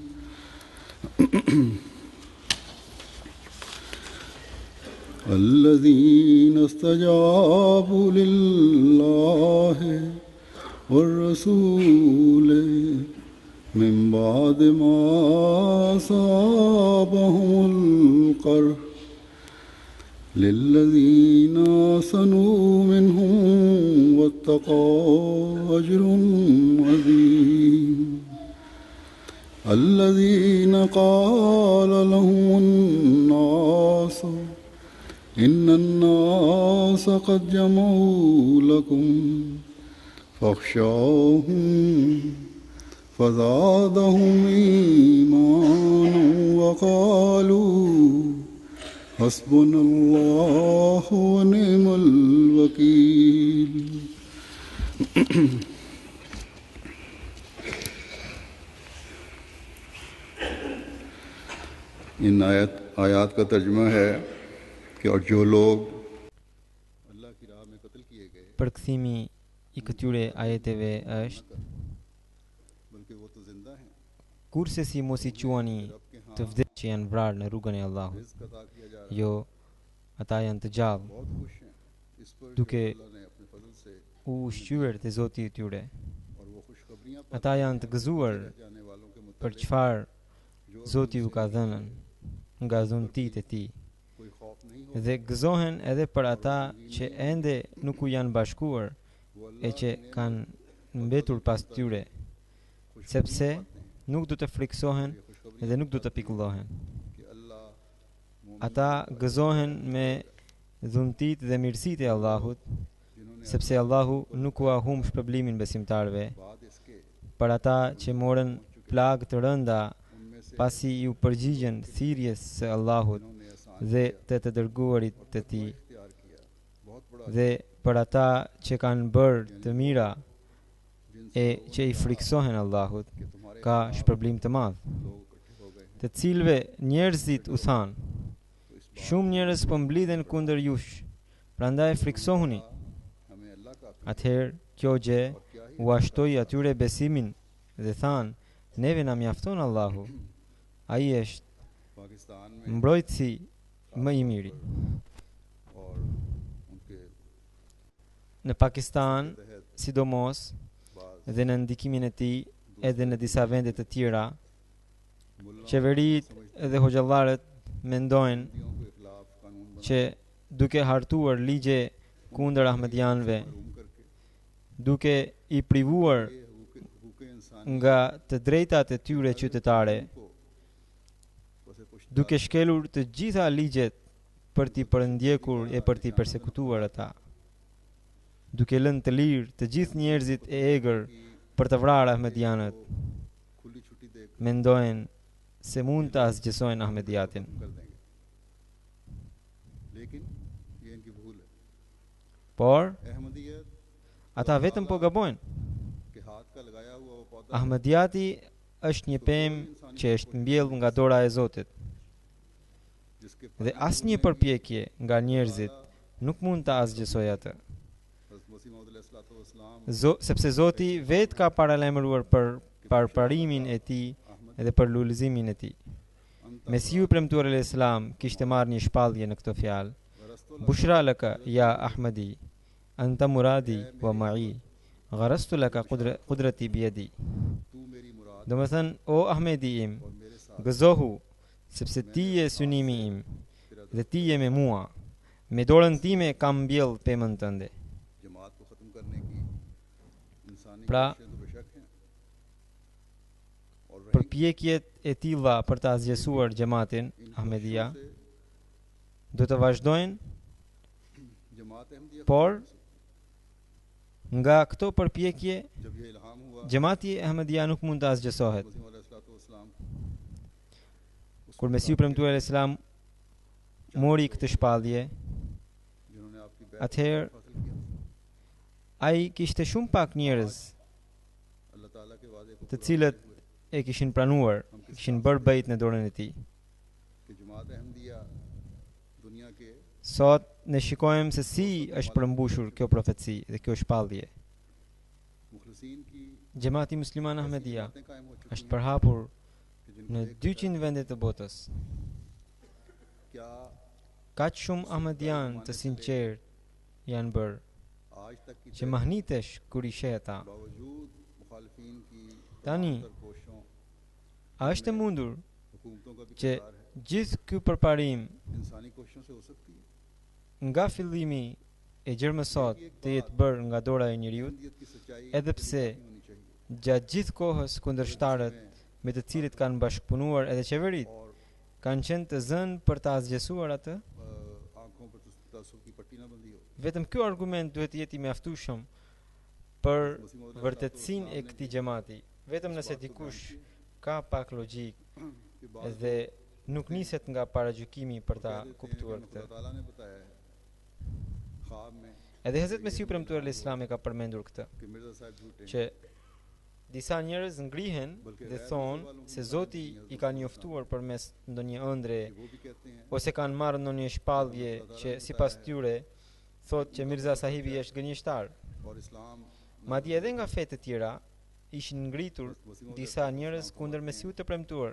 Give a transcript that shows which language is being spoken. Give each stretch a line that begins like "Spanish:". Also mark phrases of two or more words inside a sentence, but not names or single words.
Arabic: الذين استجابوا لله والرسول من بعد ما أصابهم القرح للذين أحسنوا منهم واتقوا أجر عظيم. الذين قال لهم الناس إن الناس قد جمعوا لكم فاخشوهم فزادهم إيمانا وقالوا حسبنا الله و نعم الوكيل.
Urdu: ان آیات کا ترجمہ ہے کہ اور جو لوگ اللہ کی راہ میں قتل کیے گئے
Albanian: Përkthimi I këtyre ajeteve është:
Urdu: بلکہ وہ تو زندہ ہیں,
Albanian: kurse si mos I quani të vdekur që janë vrarë në rrugën e Allahut,
Urdu: رزق عطا کیا جا رہا ہے.
Albanian: jo ata janë të gjallë,
Urdu: بہت خوش ہیں اس پر جو
Albanian: duke
Urdu: اللہ نے اپنے فضل سے
Albanian: u ushqyer te Zoti I tyre.
Urdu: اور وہ خوشخبریاں
Albanian: Ata janë të gëzuar
Urdu: پاتے جانے والوں کے
Albanian: për
Urdu: मुताबिक
Albanian: çfarë
Urdu: जो
Albanian: Zoti u ka dhënë nga dhuntit e tij,
Urdu: کوئی خوف نہیں ہو.
Albanian: dhe gëzohen edhe për ata që ende nuk u janë bashkuar
Urdu: वो
Albanian: e
Urdu: अल्लाह
Albanian: që kanë mbetur pas tyre, sepse nuk do të friksohen dhe nuk do të pikullohen.
Urdu: کہ اللہ
Albanian: Ata gëzohen me dhuntit dhe mirësitë e Allahut, sepse Allahu nuk u ahum shpërblimin besimtarve.
Urdu: بعد اس کے
Albanian: Për ata që morën plagë të rënda pasi ju përgjigjen thirrjes së Allahut, dhe të dërguarit të tij,
Urdu: اختیار کیا بہت بڑا
Albanian: dhe për ata që kanë bërë të mira
Urdu: जिनसे
Albanian: e që i friksohen Allahut,
Urdu: کہ تمہارے
Albanian: ka shpërblim të madh,
Urdu: لوگ اکٹھے ہو گئے ہیں
Albanian: të cilëve njerëzit u thanë,
Urdu: تو اس بات
Albanian: shumë njerëz po mblidhen kundër jush, prandaj friksohuni.
Urdu: ہمیں اللہ کا
Albanian: Atëherë kjo gjë
Urdu: اور کیا ہی
Albanian: u ashtoi atyre besimin dhe thanë, neve na mjafton Allahu, ai është
Urdu: پاکستان میں
Albanian: mbrojtësi më i miri.
Urdu: اور ان کے
Albanian: Në Pakistan,
Urdu: तहत
Albanian: sidomos
Urdu: बाज
Albanian: dhe në ndikimin e tij edhe në disa vende të tjera,
Urdu: मुल्ला
Albanian: qeveritë dhe hoxhallarët mendojnë
Urdu: ہندیوں کے خلاف قانون بنا
Albanian: që duke hartuar ligje kundër ahmedianëve,
Urdu: محروم کرکے
Albanian: duke i privuar
Urdu: یہ حقوق انسان
Albanian: nga të drejtat e tyre qytetare,
Urdu: کو اسے پشٹ
Albanian: duke shkelur të gjitha ligjet për t'i përndjekur e për t'i persekutuar ata, duke lënë të lirë të gjithë njerëzit e egër për të vrarë ahmedianët,
Urdu: کھلی چھٹی دیکر
Albanian: mendojnë se mund të asgjësojnë ahmediatin.
Urdu: کر دیں گے لیکن یہ ان کی بھول ہے
Albanian: Por
Urdu: अहमदियत
Albanian: ata vetëm po gabojnë.
Urdu: کے ہاتھ کا لگایا ہوا وہ پودا
Albanian: Ahmediati është një pemë që është mbjellë nga dora e Zotit,
Urdu: जिसके
Albanian: dhe asnjë përpjekje nga njerëzit nuk mund ta asgjësojë atë.
Urdu: حضرت مسیح موعود علیہ‌السلام
Albanian: Sepse Zoti vetë ka paralajmëruar për parparimin e tij dhe për lulëzimin e tij. Mesiu i premtuar al-Islam kishte marrë një shpallje në këtë fjalë:
Arabic: بشرى لك يا أحمدي، أنت مرادي و معي، غرست لك قدرتي بيدي.
Urdu: تو میری مراد
Albanian: Do të thënë, o Ahmedi im,
Urdu: اور میرے ساتھ
Albanian: gëzohu, sepse ti je synimi im dhe ti je me mua. Me dorën time kam mbjell pemën tënde.
Urdu: جماعت کو ختم کرنے کی انسانی
Albanian: Pra-
Urdu: کوششیں تو بیشک ہیں اور رہی
Albanian: Përpjekjet e tilla për të asgjësuar xhamatin
Urdu: इन
Albanian: Ahmedia
Urdu: کوششوں سے
Albanian: do të vazhdojnë,
Urdu: جماعت احمدیہ
Albanian: por nga këto përpjekje
Urdu: جب یہ الہام ہوا
Albanian: xhamati Ahmedia nuk mund të asgjësohet.
Urdu: مسیح موعود علیہ‌السلام
Albanian: Kur Mesiu premtuar al-Islam mori këtë shpallje,
Urdu: جنہوں نے آپکی بیعت
Albanian: atëherë
Urdu: حاصل کیا
Albanian: ai kishte shumë pak njerëz
Urdu: اللہ تعالیٰ کے وعدے کو
Albanian: të
Urdu: पूरा
Albanian: cilët
Urdu: کرتے ہوئے
Albanian: e kishin pranuar, kishin bërë bejt në dorën e tij.
Urdu: کہ جماعت احمدیہ دنیا کے
Albanian: Sot ne shikojmë se si është përmbushur kjo profeci dhe kjo shpallje.
Urdu: مخلصین کی
Albanian: Xhamati musliman
Urdu: ऐसी
Albanian: Ahmedia
Urdu: جماعتیں قائم ہو چکی
Albanian: është
Urdu: हैं
Albanian: përhapur
Urdu: کہ جنکو
Albanian: në
Urdu: देखकर
Albanian: 200 vende të botës.
Urdu: क्या
Albanian: Kaq shumë Ahmedian të sinqert janë bërë
Urdu: آج تک کی
Albanian: që mahnitesh kur i sheh ata.
Urdu: باوجود مخالفین کی
Albanian: Tani,
Urdu: تمام تر کوششوں
Albanian: a është e mundur
Urdu: حکومتوں کا بھی
Albanian: që
Urdu: کردار ہے
Albanian: gjithë ky përparim
Urdu: انسانی کوششوں سے ہو سکتی ہے
Albanian: nga fillimi e gjermësot të jetë bërë nga dora e njeriu,
Urdu: احمدیت کی سچائی
Albanian: edhe pse
Urdu: نہیں ہونی چاہیے
Albanian: gjatë gjithë kohës kundërshtarët me të cilët kanë bashkëpunuar edhe qeverit
Urdu: और
Albanian: kanë qenë të zënë për të asgjësuar atë.
Urdu: آنکھوں پر تعصب کی پٹی نہ بندھی ہو
Albanian: Vetëm ky argument duhet të jetë i mjaftueshëm për
Urdu: مسیح موعود
Albanian: vërtetësinë e këtij xhamati. Vetëm nëse dikush ka pak logjik
Urdu: کہ بعد
Albanian: dhe nuk niset nga paragjykimi për ta
Urdu: کہہ دیتے ہیں
Albanian: kuptuar
Urdu: कि
Albanian: këtë.
Urdu: خدا تعالیٰ نے بتایا ہے خواب میں
Albanian: Edhe Hazrat Mesiu premtuar al-Islam e ka përmendur këtë,
Urdu: کہ مرزا صاحب جھوٹے ہیں
Albanian: që disa njerëz ngrihen dhe thonë se Zoti i ka njoftuar përmes ndonjë ëndre
Urdu: کہ وہ بھی کہتے ہیں
Albanian: ose kanë marrë ndonjë shpallje që sipas tyre thotë që Mirza Sahibi është gënjeshtar.
Urdu: اور اسلام
Albanian: Madje edhe nga fe të tjera ishin ngritur disa njerëz kundër Mesiut të premtuar,